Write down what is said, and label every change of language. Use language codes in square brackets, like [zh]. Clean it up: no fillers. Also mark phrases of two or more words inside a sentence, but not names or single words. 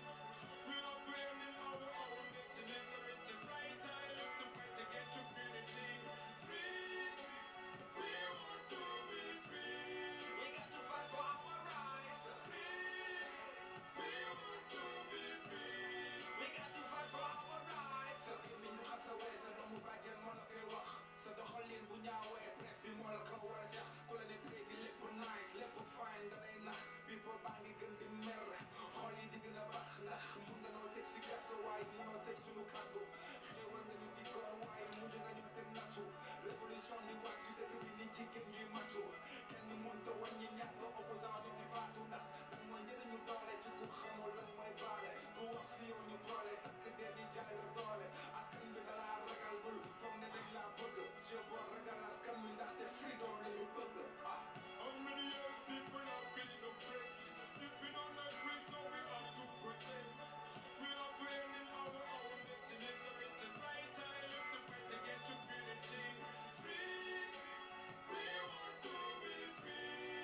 [en] We have to end in our destiny, so it's a right time to fight to get your unity. Free, we want to be free. We got to fight for our rights. Free, we want to be free. We got to fight for our rights. So you mean [wo] xasaway sa doomu bàjjen moo la koy wax sa doxalin bu ñaawee presse bi moo la ko war a jax ku la ne prési lépp nice lépp fine dalay nax bi boo baa ngi gën di mer xol yi di gën a bax ndax mun nga noo teg si gasa waaye munoo teg suñu kàddu xéewal nga ñu di góor waaye mujj nga ñu teg nattu révolution di wàcc si dëkk bi nit jigéen ñuy matu kenn mënta wàññi ñàkk opposant bi fi faatu ndax lan mooy njëriñu doole ci ku xamul lan mooy baale ku wax si yow ñu boole takk dee di jaay la doole askan bi dalaa ragal bul foog ne dañ laa bëgg si yow boo ragal askan bi ndaxte freedom la ñu bëgg ah. [en] How many years people are feeling oppressed? If we don't let risk, so we have to protest. We have to end in our destiny, so it's a right time to fight to get your unity. Free, we want to be free.